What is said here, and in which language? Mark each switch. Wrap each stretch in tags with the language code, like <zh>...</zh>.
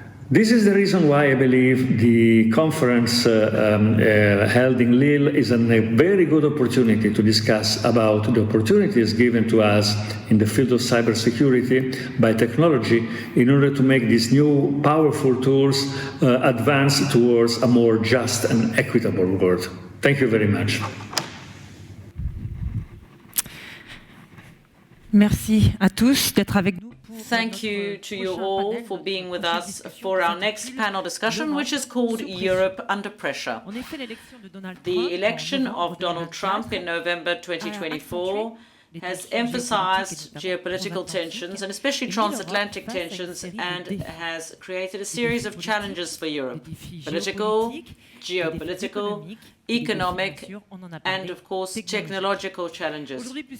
<en>This is the reason why I believe the conference held in Lille is a very good opportunity to discuss about the opportunities given to us in the field of cybersecurity by technology in order to make these new powerful tools advance towards a more just and equitable world. Thank you very much.</en> <fr>Merci à tous d'être avec nous.</fr> <en>Thank you to you all for being with us for our next panel discussion, which is called Europe Under Pressure. The election of Donald Trump in November 2024 has emphasized geopolitical tensions, and especially transatlantic tensions, and has created a series of challenges for Europe: political, geopolitical, economic, and of course technological challenges.</en>